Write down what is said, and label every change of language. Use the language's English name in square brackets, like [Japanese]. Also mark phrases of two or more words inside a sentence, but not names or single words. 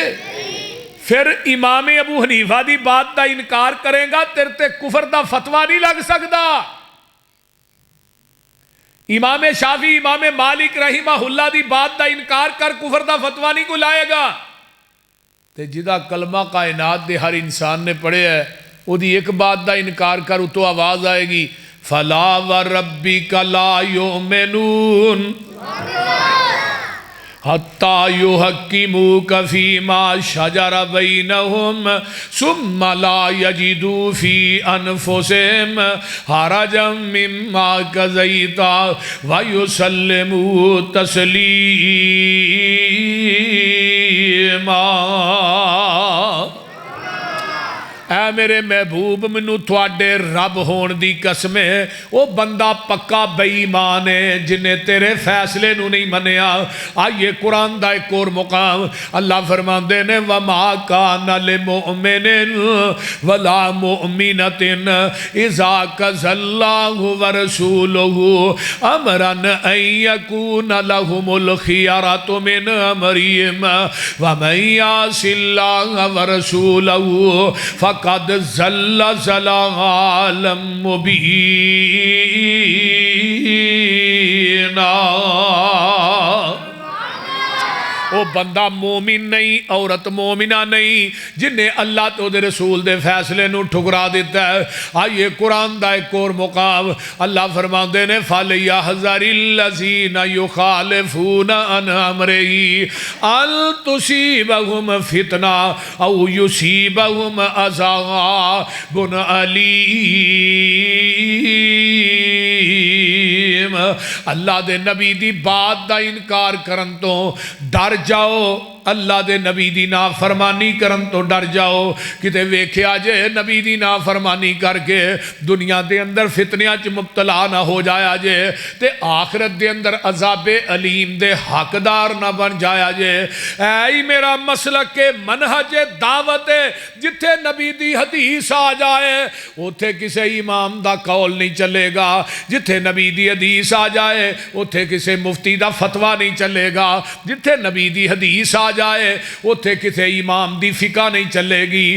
[Punjabi] پھر امام ابو حنیفہ دی بات دا انکار کرے گا تیرے تے کفر دا فتویٰ نہیں لگ سکتا. امام شافعی امام مالک رحمہ اللہ دی بات دا انکار کر کفر دا فتویٰ نہیں کو لائے گا. تے جدا کلمہ کائنات دے ہر انسان نے پڑھے ہے وہ دی ایک بات دا انکار کر تو آواز آئے گی [Arabic] فلا وربک لا یؤمنون حتی یحکموک فیما شجر بینہم ثم لا یجدوا فی انفسہم حرجا مما قضیت ویسلموا تسلیما. [Punjabi] اے میرے محبوب منو تھوڑے رب ہون دی قسم ہے وہ بندہ پکا بے ایمان ہے جنہیں تیرے فیصلے نو نہیں منیا. آئیے قرآن دا ایک اور مقام اللہ فرماندے [Arabic] نے وَمَا كَانَ لِمُؤْمِنٍ وَلَا مُؤْمِنَةٍ إِذَا قَضَى اللَّهُ وَرَسُولُهُ أَمْرًا أَن يَكُونَ لَهُمُ الْخِيَرَةُ مِنْ أَمْرِهِمْ وَمَن يَعْصِ اللَّهَ وَرَسُولَهُ قد ضل ضلالا مبینا. [Punjabi] وہ بندہ مومن نہیں، عورت مومنہ نہیں جنہیں اللہ تو دے رسول دے فیصلے نو ٹھکرا دیتا ہے۔ آئیے قرآن دا ایک اور مقام اللہ فرماندے نے [Arabic] فَلْيَحْذَرِ الَّذِينَ يُخَالِفُونَ عَنْ أَمْرِهِ أَن تُصِيبَهُمْ فِتْنَةٌ أَوْ يُصِيبَهُمْ عَذَابٌ أَلِيمٌ۔ [Punjabi] اللہ دے نبی دی بات دا انکار کرن تو ڈر جاؤ، اللہ دے نبی دی نافرمانی کرن تو ڈر جاؤ، کتے ویکھیا جے نبی دی نافرمانی کر کے دنیا دے اندر فتنیاں چ مبتلا نہ ہو جایا جے تے آخرت دے اندر عذاب علیم دے حقدار نہ بن جایا جے۔ اے میرا مسلک کے منہج دعوت جتھے نبی دی حدیث آ جائے اوتھے کسے امام دا قول نہیں چلے گا، جتھے نبی دی حدیث آ جائے اوتھے کسے مفتی دا فتویٰ نہیں چلے گا، جتھے نبی دی حدیث آ جائے اوتھے کسے امام دی فقہ نہیں چلے گی۔